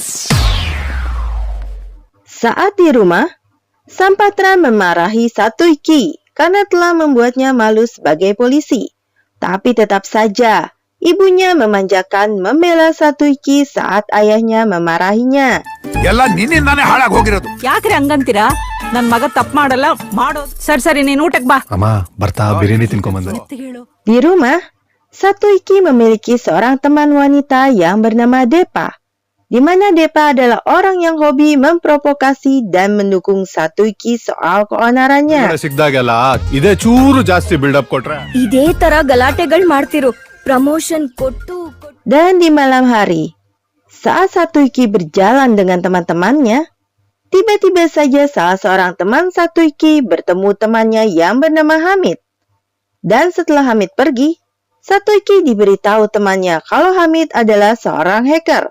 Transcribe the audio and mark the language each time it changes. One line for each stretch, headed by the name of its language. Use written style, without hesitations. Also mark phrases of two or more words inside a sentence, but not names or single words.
Indonesian: Saat di rumah, Sampatram memarahi Satuiki karena telah membuatnya malu sebagai polisi. Tapi tetap saja ibunya memanjakan membela Satuiki saat ayahnya memarahinya.
Kannada: ಯಾಕ್ರಿ ಹಂಗಂತೀರಾ? ನನ್ ಮಗ ತಪ್ಪು ಮಾಡಲ್ಲ, ಮಾಡೋದು. ಸರಿ ನೀನ್ ಊಟಕ್ಕೆ ಬಾ. ಅಮ್ಮ ಬರ್ತಾ ಬಿರಿಯಾನಿ ತಿನ್ಕೊಂಬಂದೆ.
Indonesian: Di rumah, Satuiki memiliki seorang teman wanita yang bernama Depa, di mana Depa adalah orang yang hobi memprovokasi dan mendukung Satuiki soal keonarannya.
Kannada: ಸಿಕ್ದಾಗೆಲ್ಲ ಇದೇ ಚೂರು ಜಾಸ್ತಿ ಬಿಲ್ಡಪ್ ಕೊಟ್ರೆ ಇದೇ ತರ ಗಲಾಟೆಗಳು ಮಾಡ್ತಿರು ಪ್ರಮೋಷನ್ ಕೊಟ್ಟು
Indonesian: Dan di malam hari, saat Satuiki berjalan dengan teman-temannya, tiba-tiba saja salah seorang teman Satuiki bertemu temannya yang bernama Hamid. Dan setelah Hamid pergi, Satuiki diberitahu temannya kalau Hamid adalah seorang hacker.